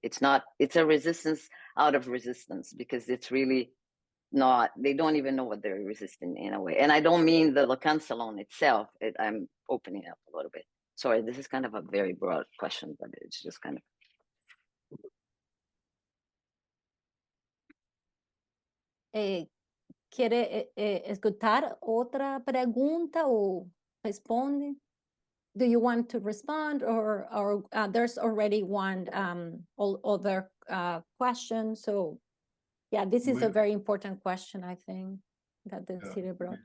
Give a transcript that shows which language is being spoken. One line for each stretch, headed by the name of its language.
English: It's a resistance out of resistance, because it's really not, they don't even know what they're resisting in a way. And I don't mean the Lacan Salon itself. I'm opening up a little bit. Sorry, this is kind of a very broad question, but it's just kind of.
Spanish: ¿Quiere escuchar otra pregunta o responde?
English: Do you want to respond, or there's already one other question? So yeah, this is a very important question, I think, that the city brought.